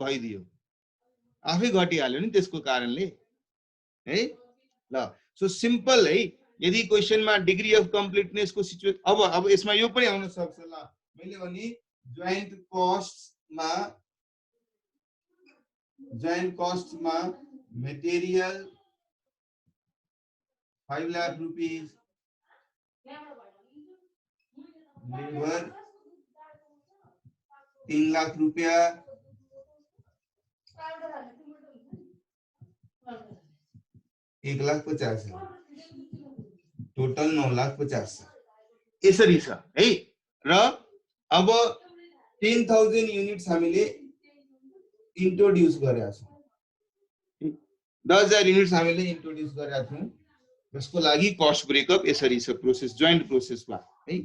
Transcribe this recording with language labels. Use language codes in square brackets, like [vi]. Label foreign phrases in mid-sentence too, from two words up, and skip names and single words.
[ne] भइदियो, आफै घटिहाल्यो नि त्यसको कारणले है। ल [en] so simple [ne] है। यदि क्वेशन में [en] degree of completeness [ne] को सिचुएसन अब यसमा यो पनि आउन सक्छ। ल मैले भने [en] joint cost [ne] में मटेरियल 5 लाख रुपीस, लेबर 3 लाख रुपया, एक 1,50,000, टोटल 9,50,000 यसरी छ है। र अब 10,000 युनिट्स हामीले इंट्रोड्यूस गरेका छौं, 10,000 युनिट्स हामीले इंट्रोड्यूस गरेका थियौं। यसको लागि [en] cost breakup [ne] यसरी छ प्रोसेस, [en] joint processमा [ne] है।